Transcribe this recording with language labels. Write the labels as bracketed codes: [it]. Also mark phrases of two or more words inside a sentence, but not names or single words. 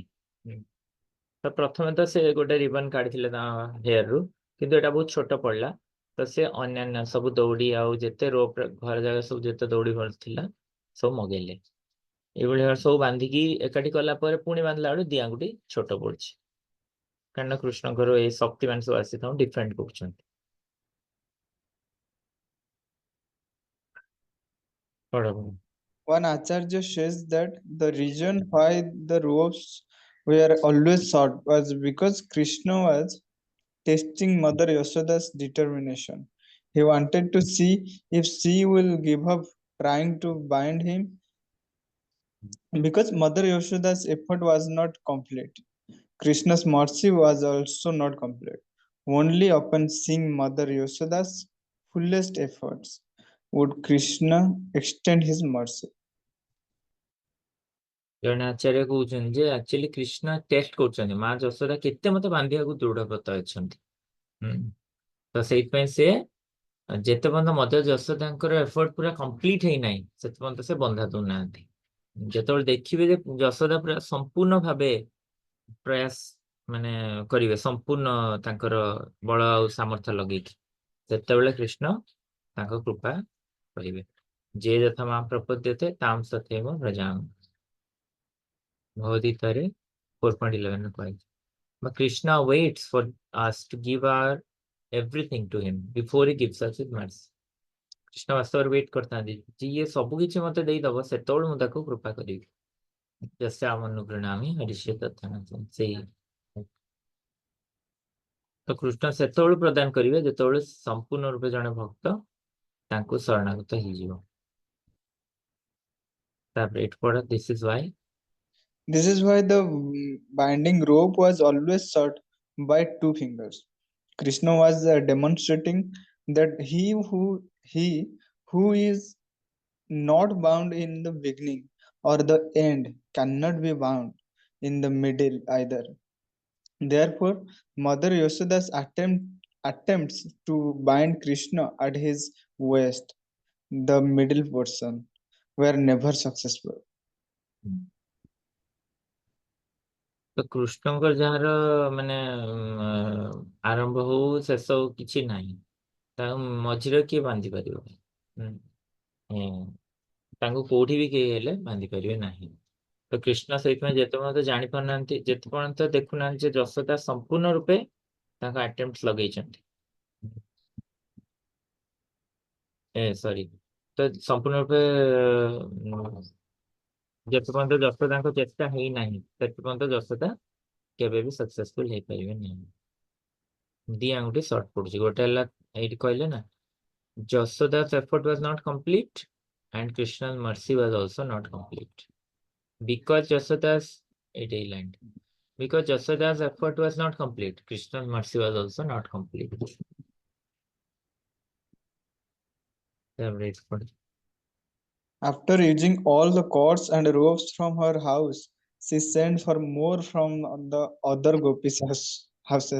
[or] ତ ପ୍ରଥମେ ତ ସେ ଗୋଟେ ରିବନ କାଢିଥିଲେ ତା ହେୟାରରୁ, କିନ୍ତୁ ଏଟା ବହୁତ ଛୋଟ ପଡିଲା। ତ ସେ ଅନ୍ୟାନ୍ୟ ସବୁ ଦୌଡ଼ି ଆଉ ଯେତେ ରୋପ ଘର ଜାଗା ସବୁ ଯେତେ ଦୌଡ଼ି ଥିଲା ସବୁ ମଗେଇଲେ। ଏଇଭଳି ଭାବରେ ସବୁ ବାନ୍ଧିକି ଏକାଠି କଲା ପରେ ପୁଣି ବାନ୍ଧିଲା ବେଳୁ ଦି ଆଙ୍ଗୁଠି ଛୋଟ ପଡୁଛି, କାରଣ କୃଷ୍ଣଙ୍କର ଏଇ ଶକ୍ତି ମାନେ ସବୁ ଆସି ତାଙ୍କୁ ଡିଫେଣ୍ଡ କରୁଛନ୍ତି। [en] One Acharya says that the reason why the ropes were always short was because Krishna was testing Mother Yashoda's determination. He wanted to see if she will give up trying to bind him, because Mother Yashoda's effort was not complete. Krishna's mercy was also not complete. Only upon seeing Mother Yashoda's fullest efforts would Krishna extend his mercy. [or] ଜଣେ ଆଚାର୍ଯ୍ୟ କହୁଛନ୍ତି ଯେ ଆକ୍ଚୁଆଲି କୃଷ୍ଣ ଟେଷ୍ଟ କରୁଛନ୍ତି ମା ଯଶୋଦା କେତେ ମତେ ବାନ୍ଧିବାକୁ ଦୃଢବ୍ରତ ଅଛନ୍ତି। ତ ସେଇଥିପାଇଁ ସେ ଯେତେ ପର୍ଯ୍ୟନ୍ତ ମଦର ଯଶୋଦାଙ୍କର ଏଫର୍ଟ ପୁରା କମ୍ପ୍ଲିଟ ହେଇନାହିଁ ସେତେ ପର୍ଯ୍ୟନ୍ତ ସେ ବନ୍ଧା ଦଉନାହାନ୍ତି। ଯେତେବେଳେ ଦେଖିବେ ଯେ ଯଶୋଦା ପୁରା ସମ୍ପୂର୍ଣ୍ଣ ଭାବେ ପ୍ରୟାସ ମାନେ କରିବେ, ସମ୍ପୂର୍ଣ୍ଣ ତାଙ୍କର ବଳ ଆଉ ସାମର୍ଥ୍ୟ ଲଗେଇକି, ସେତେବେଳେ କୃଷ୍ଣ ତାଙ୍କ କୃପା କରିବେ। [sa] ଯେ ଯଥା ମା ପ୍ରପଦ୍ୟତେ ତାମ୍ ତଥୈବ ବ୍ରଜାମି, Bhagavad-gītāରେ 4.11 କହିଛି। [en] But Krishna waits for us to give our everything to him before he gives us his mercy. [or] କୃଷ୍ଣ ବାସ୍ତବରେ ୱେଟ୍ କରିଥାନ୍ତି, ଯିଏ ସବୁ କିଛି ମତେ ଦେଇଦବ ସେତେବେଳେ ମୁଁ ତାକୁ କୃପା କରିବି। [sa] ଯସ୍ୟାମନୁଗୃଣାମି ହରିଷ୍ୟେ ତତ୍କ୍ଷଣାତ୍। [or] ସେଇ ତ କୃଷ୍ଣ ସେତେବେଳେ ପ୍ରଦାନ କରିବେ ଯେତେବେଳେ ସମ୍ପୂର୍ଣ୍ଣ ରୂପେ ଜଣେ ଭକ୍ତ ତାଙ୍କୁ ଶରଣାଗତ ହେଇଯିବ। ତାପରେ ଏଠି ପଢ, [en] this is why the binding rope was always short by 2 fingers. Krishna was demonstrating that he who is not bound in the beginning or the end cannot be bound in the middle either. Therefore, Mother Yashoda's attempts to bind Krishna at his waist, the middle portion, were never successful. [or] ତ କୃଷ୍ଣଙ୍କର ଯାହାର ମାନେ ଆରମ୍ଭ ହଉ ଶେଷ ହଉ କିଛି ନାହିଁ, ତାଙ୍କୁ ମଝିରେ କିଏ ବାନ୍ଧି ପାରିବ? ତାଙ୍କୁ କୋଉଠି ବି କେହି ହେଲେ ବାନ୍ଧି ପାରିବେ ନାହିଁ। ତ କୃଷ୍ଣ ସେଇଥିପାଇଁ ଯେତେ ପର୍ଯ୍ୟନ୍ତ ଜାଣିପାରୁନାହାନ୍ତି, ଯେତେ ପର୍ଯ୍ୟନ୍ତ ଦେଖୁନାହାନ୍ତି ଯେ ଯଶୋଦା ସମ୍ପୂର୍ଣ୍ଣ ରୂପେ ତାଙ୍କ ଆଟେମ୍ପ୍ଟ ଲଗେଇଛନ୍ତି, ସରି, ତ ସମ୍ପୂର୍ଣ୍ଣ ରୂପେ ଯେତେ ପର୍ଯ୍ୟନ୍ତ ଯଶୋଦାଙ୍କ ଚେଷ୍ଟା ହେଇନାହିଁ ସେତେ ପର୍ଯ୍ୟନ୍ତ ଯଶୋଦା କେବେ ବି ସକ୍ସେସଫୁଲ ହେଇପାରିବେ ନାହିଁ। ଦି ଆଙ୍ଗୁଠି ସର୍ଟ ପଡୁଛି, ଗୋଟେ ହେଲା ଏଇଠି କହିଲେ ନା [en] Yashoda's effort was not complete and Krishna's mercy was also not complete. Because Yashoda's effort was not complete, Krishna's mercy was also not complete. After using all the cords and ropes from her house, she sent for more from the other gopis' houses.